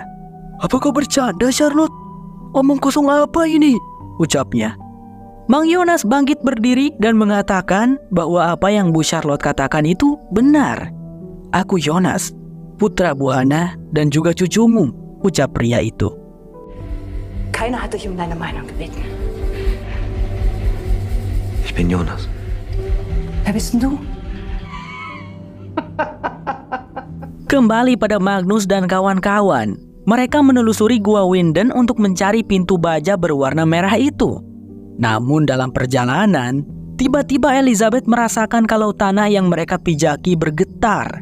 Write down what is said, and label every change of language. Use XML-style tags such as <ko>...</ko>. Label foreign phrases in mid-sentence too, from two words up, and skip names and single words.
<id>Apa kau bercanda, Charlotte? Omong kosong apa ini? Ucapnya. Mang Yonas bangkit berdiri dan mengatakan bahwa apa yang Bu Charlotte katakan itu benar. Aku Yonas, putra Bu Hana dan juga cucumu, ucap pria itu.</id> <de>Keiner hat dich um deine Meinung gebeten. Ich bin Jonas. Wer bist denn du?</de> <id>Kembali pada Magnus dan kawan-kawan. Mereka menelusuri Gua Winden untuk mencari pintu baja berwarna merah itu. Namun dalam perjalanan, tiba-tiba Elizabeth merasakan kalau tanah yang mereka pijaki bergetar.</id>